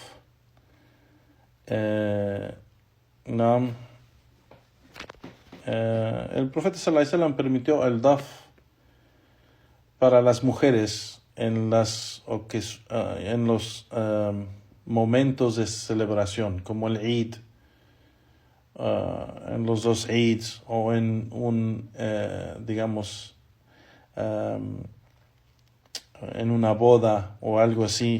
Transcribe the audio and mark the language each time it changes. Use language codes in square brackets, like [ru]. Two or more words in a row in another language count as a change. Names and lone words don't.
[es] El profeta [ar] صلى الله عليه وسلم [es] permitió el daf para las mujeres en los momentos de celebración, como el Eid, en los dos Eids, o en en una boda o algo así.